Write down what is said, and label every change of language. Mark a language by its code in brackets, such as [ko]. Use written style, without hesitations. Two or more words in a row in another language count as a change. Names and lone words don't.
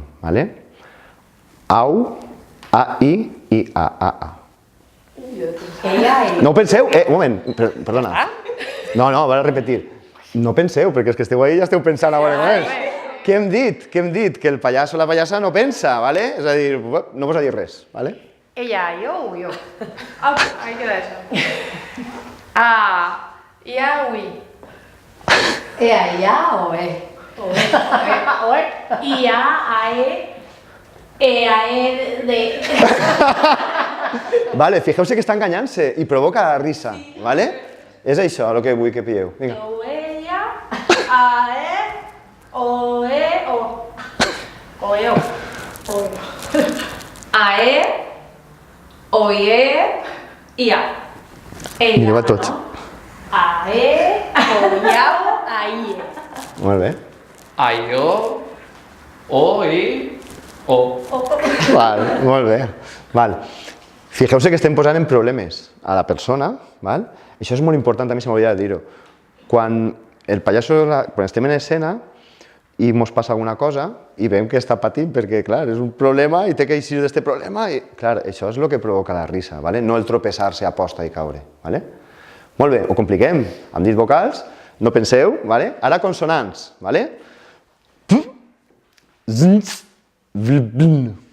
[ca] Au, a, i a, a. No penseu, un moment, perdona. No, a repetir. No penseu, perquè és que esteu ahí i ja esteu pensant a veure. Què hem dit? Que el pallasso o la pallassa no pensa, és a dir, no posa a dir res. Ella, yo o yo. [es] Ahí queda eso. Ya, uy. Ea, ya o I a, e, de... [ca] Fixeu-se que està enganyant-se i provoca la risa. És això el que vull que pilleu. O ella, a, e, o, e, o. O, e, o. A, e, o, e, i a. Mireu a tots. A, e, o, iau, a, i, e. Molt bé. Aio, o, i, o. Molt bé. Fixeu-se que estem posant en problemes a la persona. Això és molt important, també se m'hauria de dir-ho. Quan estem en escena i ens passa alguna cosa i veiem que està patint perquè, clar, és un problema i té que eixir d'aquest problema i, clar, això és el que provoca la risa, no el tropeçar-se a posta i caure. Molt bé, ho compliquem. Hem dit vocals, no penseu, ara consonants. P, z, v, bln.